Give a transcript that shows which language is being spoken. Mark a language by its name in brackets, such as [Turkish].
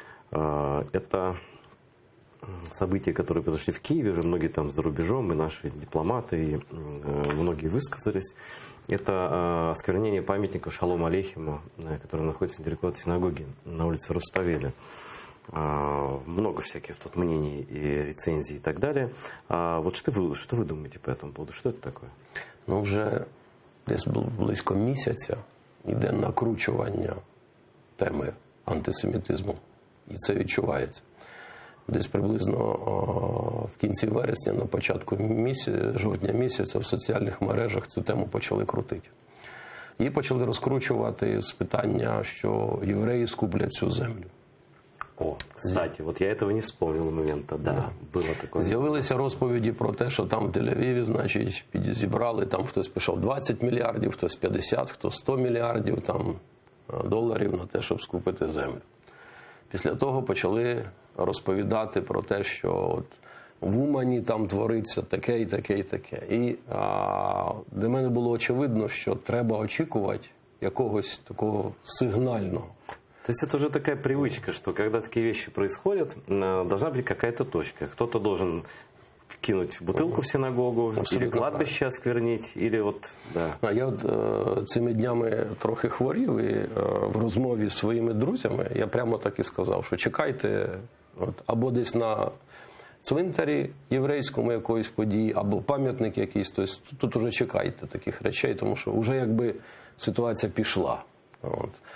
[Russian] Это события, которые произошли в Киеве, уже многие там за рубежом, и наши дипломаты, и многие высказались. Это осквернение памятника Шалому Алейхиму, который находится недалеко от синагоги на улице Руставели. Много всяких тут мнений и рецензий и так далее. Вот что вы думаете по этому поводу? Что это такое? [Ukrainian] Ну, вже десь близько місяця йде накручування теми антисемітизму. І це відчувається. Десь приблизно в кінці вересня, на початку жовтня місяця в соціальних мережах цю тему почали крутити. Її почали розкручувати з питання, що євреї скуплять цю землю. [Russian] О, кстати, вот я этого не вспомнил момента, да, было такое. [Ukrainian] З'явилися розповіді про те, що там в Тель-Авіві, значить, зібрали, там хтось пішов 20 мільярдів, хтось 50, хтось 100 мільярдів там, доларів на те, щоб скупити землю. Після того почали розповідати про те, що от в Умані там твориться таке і таке і таке. І для мене було очевидно, що треба очікувати якогось такого сигнального. [Russian] То есть это уже такая привычка, что когда такие вещи происходят, должна быть какая-то точка. Кто-то должен кинуть бутылку в синагогу, абсолютно, или кладбище осквернить, или вот, да. [Ukrainian] Я от цими днями трохи хворів, і в розмові з своїми друзями я прямо так і сказав, що чекайте або десь на цвинтарі єврейському якоїсь події, або пам'ятник якийсь, тобто тут уже чекайте таких речей, тому що вже якби ситуація пішла. От.